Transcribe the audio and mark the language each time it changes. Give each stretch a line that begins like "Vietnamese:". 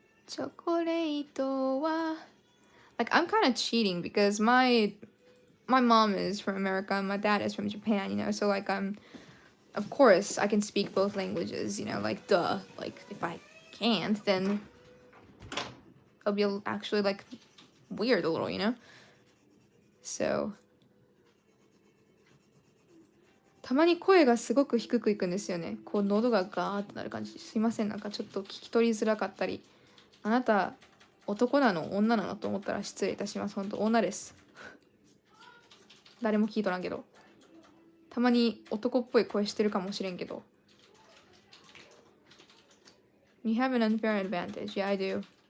English: Chocolate wa. Like I'm kind of cheating because my mom is from America and my dad is from Japan, so like of course I can speak both languages, like duh. Like if I can't, then it'll be actually like weird a little, you know?
Japanese: So たまに声がすごく低くいくんですよね。こう喉がガーってなる感じ。すいません、なんかちょっと聞き取りづらかったり。あなた男なの女なのと思ったら失礼いたします。本当女です。誰も聞いとらんけど。たまに男っぽい声してるかもしれんけど。
English: You have an unfair advantage. Yeah, I do.